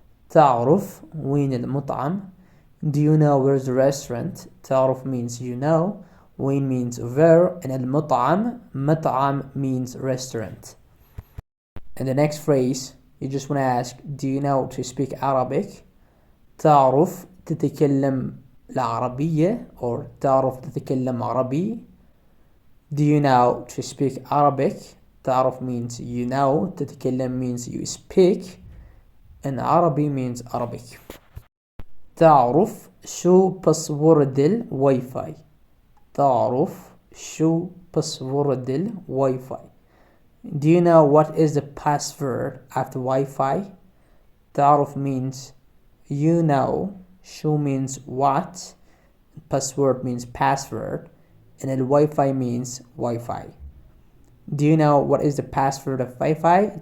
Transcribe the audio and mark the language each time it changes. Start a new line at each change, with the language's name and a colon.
Arabic: تعرف وين المطعم.
English: Do you know where's the restaurant? تعرف means you know. وين means where, and المطعم, مطعم means restaurant. And the next phrase, you just want to ask, do you know to speak Arabic?
Arabic: تعرف تتكلم العربية, or تعرف تتكلم عربي.
English: Do you know to speak Arabic? تعرف means you know, تتكلم means you speak, and عربي means Arabic.
Arabic: تعرف شو باسورد الواي فاي. تعرف شو باسورد الواي فاي.
English: Do you know what is the password of the Wi-Fi? تعرف means you know. شو means what. Password means password. And then Wi-Fi means Wi-Fi. Do you know what is the password of Wi-Fi?